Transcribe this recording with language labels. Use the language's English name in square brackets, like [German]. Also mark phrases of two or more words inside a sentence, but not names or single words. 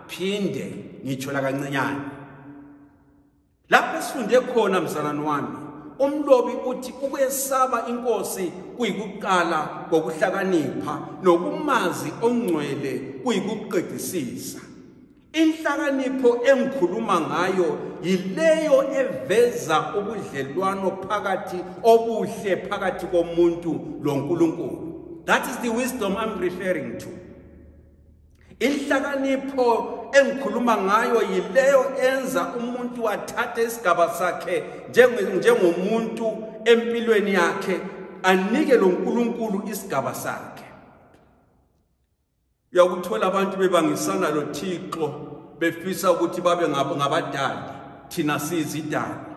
[North Ndebele] Phinde ngitsho la kancinyane. Lapho sifunde khona mzalwane wami, umlobi uthi ukwesaba inkosi kuyikuqala kokuhlakanipha nokumazi ongcwele kuyikuqedisisa. Inhlakanipho engikhuluma ngayo yileyo eveza ubudlelwano phakathi obuhle phakathi komuntu loNkulunkulu. [English] That is the wisdom I'm referring to. [North Ndebele] Inhlakanipho engikhuluma ngayo yileyo enza umuntu athathe isigaba sakhe njengomuntu empilweni yakhe anike loNkulunkulu isigaba sakhe. Uyakuthola abantu bebangisana loThixo befisa ukuthi babe ngabadali thina sizidali.